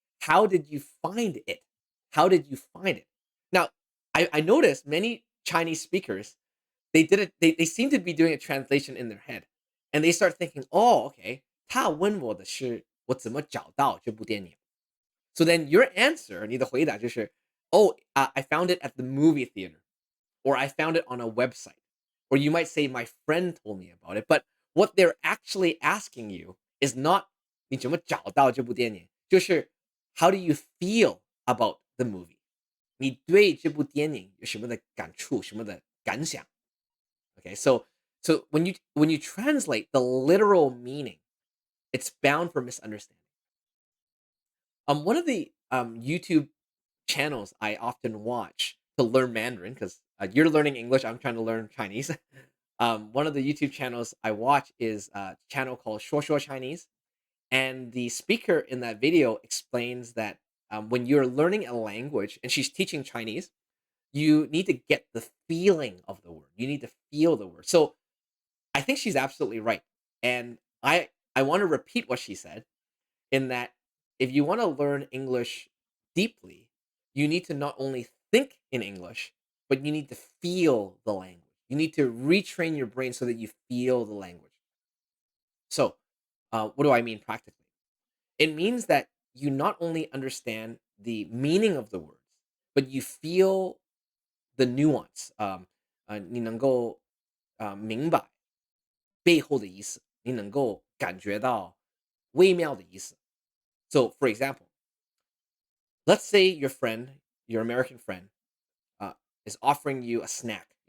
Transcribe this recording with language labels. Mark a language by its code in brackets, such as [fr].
[en] How did you find it? How did you find it?" Now, I noticed many Chinese speakers they did it. They seem to be doing a translation in their head, and they start thinking, "Oh, okay." [zh] 他问我的是我怎么找到这部电影。 [en] So then your answer, [zh] 你的回答就是, [en] "Oh, I found it at the movie theater," or "I found it on a website," or you might say, "My friend told me about it." But what they're actually asking you is not [zh] 你怎么找到这部电影，就是 [en] how do you feel about the movie? [zh] 你对这部电影有什么的感触，什么的感想？ [en] Okay, so when you translate the literal meaning, it's bound for misunderstanding. One of the YouTube channels I often watch to learn Mandarin because you're learning English, I'm trying to learn Chinese. One of the YouTube channels I watch is a channel called Short Chinese, and the speaker in that video explains that when you're learning a language, and she's teaching Chinese, you need to get the feeling of the word. You need to feel the word. So I think she's absolutely right, and I want to repeat what she said in that if you want to learn English deeply, you need to not only think in English, but you need to feel the language. You need to retrain your brain so that you feel the language. So, what do I mean practically? It means that you not only understand the meaning of the words, but you feel the nuance， [zh] 你能够明白背后的意思，你能够感觉到微妙的意思。 [en] So, for example, let's say your friend, your American friend, uh, is offering you a snack.